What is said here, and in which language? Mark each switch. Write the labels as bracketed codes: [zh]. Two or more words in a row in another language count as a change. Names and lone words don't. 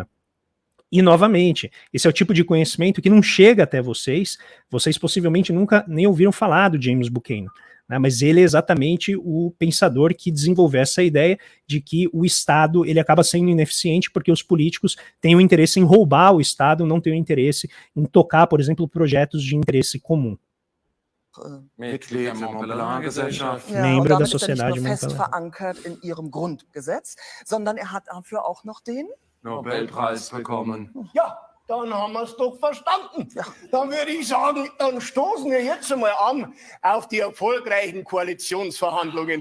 [pt] E, novamente, esse é o tipo de conhecimento que não chega até vocês possivelmente nunca nem ouviram falar do James Buchanan, né, mas ele é exatamente o pensador que desenvolveu essa ideia de que o Estado ele acaba sendo ineficiente porque os políticos têm o interesse em roubar o Estado, não têm o interesse em tocar, por exemplo, projetos de interesse comum. [de] Mitglied der Montpellier-Gesellschaft. Ja, [pt] Membro [de] und [pt] da [de] damit ist er nicht [pt] Sociedade [de] nur fest [pt] Montpellier. [de] verankert in ihrem Grundgesetz, sondern er hat dafür auch noch den... Nobelpreis bekommen. Ja, dann haben wir es doch verstanden. Dann würde ich sagen, dann stoßen wir jetzt einmal an auf die erfolgreichen Koalitionsverhandlungen.